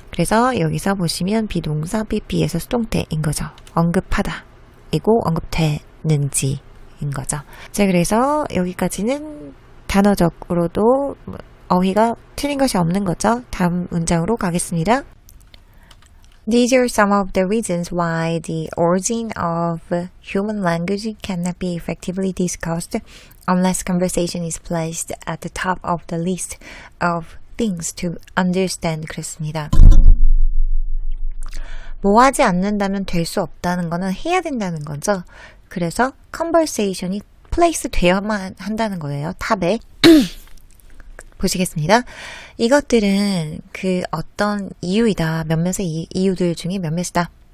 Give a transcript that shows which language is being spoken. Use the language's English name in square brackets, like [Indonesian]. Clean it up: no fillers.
[Korean] 그래서 여기서 보시면 비동사 pp에서 수동태인 거죠. 언급하다 이고 언급되는지인 거죠. 자, 그래서 여기까지는 단어적으로도 어휘가 틀린 것이 없는 거죠. 다음 문장으로 가겠습니다. [English] These are some of the reasons why the origin of human language cannot be effectively discussed unless conversation is placed at the top of the list of things to understand. [Korean] 그랬습니다. 뭐 하지 않는다면 될 수 없다는 거는 해야 된다는 거죠. 그래서 conversation이 place 되어야만 한다는 거예요. 탑에. 보시겠습니다. 이것들은 그 어떤 이유이다. 몇몇의 이유들 중에 몇몇이다.